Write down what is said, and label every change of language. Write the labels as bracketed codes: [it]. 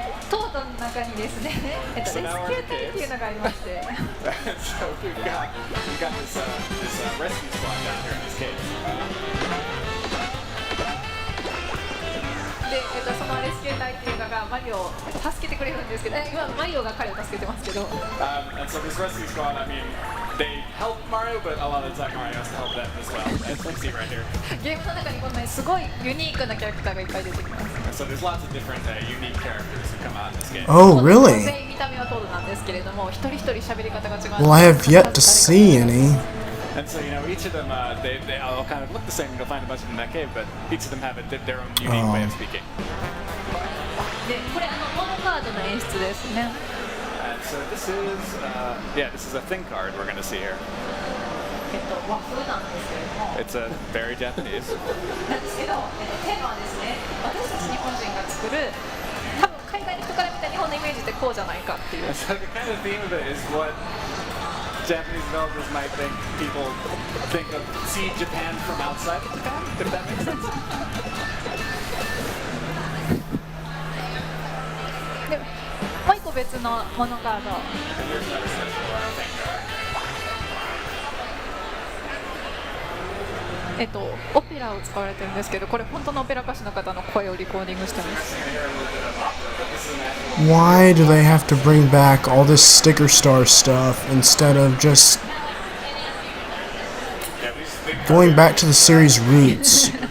[ja] トートの中にですね、レスキュー隊っていうのがありまして。 [en] So we've got this rescue squad down here in this cave. [ja] で、そのレスキュー隊っていうのがマリオを助けてくれるんですけど、今マリオが彼を助けてますけど。 [en] And so this rescue squad, I mean, they help Mario, but a lot of the time Mario has to help them as well. As you can see right here. [ja] ゲームの中にこんなにすごいユニークなキャラクターがいっぱい出てきます。 [en] So there's lots of different unique characters who come out in this game. Oh, really? [ja] 全員見た目はトードなんですけれども、一人一人喋り方が違う。 [en] Well, I have yet to see any. And so, each of them, they all kind of look the same. You'll find a bunch of them in that cave, but each of them have their own unique way of speaking. [ja] で、これモノカードの演出ですね。 [en] And so this is a thing card we're going to see here. [ja] 和風なんですけれども。 [en] It's very Japanese. [ja] なんですけど、テーマはですね、私たち日本人が作る、多分海外の人から見た日本のイメージってこうじゃないかっていう。 [en] And so the kind of theme of it is what Japanese developers might think people think of see Japan from outside of Japan, if that makes sense. [ja] でもう一個別のモノカード。オペラを使われてるんですけど、これ本当のオペラ歌手の方の声をリコーディングしてます。 [en] Why do they have to bring back all this sticker star stuff instead of just going back to the series roots?